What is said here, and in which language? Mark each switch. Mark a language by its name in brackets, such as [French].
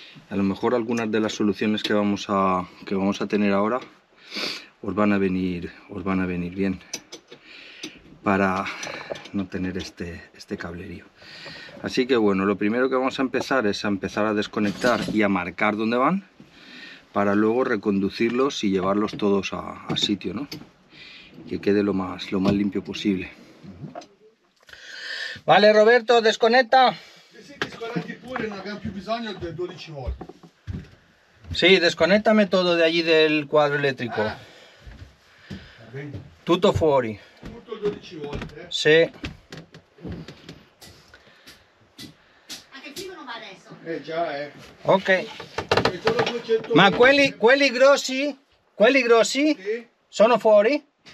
[Spanish] A lo mejor algunas de las soluciones que vamos a tener ahora os van a venir bien para no tener este cablerío. Así que bueno, lo primero que vamos a empezar es a desconectar y a marcar dónde van, para luego reconducirlos y llevarlos todos a sitio, ¿no? Que quede lo más limpio posible. Vale Roberto, desconecta. [Italian] Sì, disconnetti pure, non abbiamo più bisogno di 12 volt. [Spanish] Sí, desconéctame todo de allí del cuadro eléctrico. [Italian] Tutto fuori. Tutto 12 volt, eh? [Spanish] Sí. [Italian] Anche il figo non va adesso. Già, Ok. E solo 200 Ma volt. quelli grossi Sì? sono fuori?